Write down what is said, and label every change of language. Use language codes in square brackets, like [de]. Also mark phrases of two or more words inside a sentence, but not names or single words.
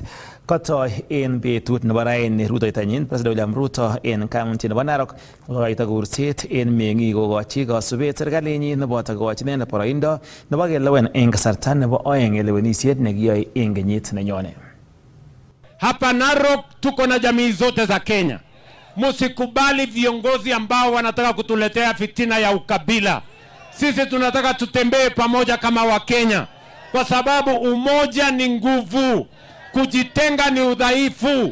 [kln] Kotoi en betut nebo raini rutoitanyin President William Ruto en county nebo Narok kokoito kurset en meng'ik kokochi kasubet serikalinyin neboto kokochi inendet boroindo nebo kelewen en kasarta nebo oeng lewenisiet nekiyoe en kenyit nenyone. [sw] Hapa Narok tuko na jamii zote za Kenya. Musikubali viongozi ambao wanataka kutuletea fitina ya ukabila. Sisi tunataka tutembee pamoja kama Wakenya, kwa sababu umoja ni nguvu, kujitenga ni udhaifu.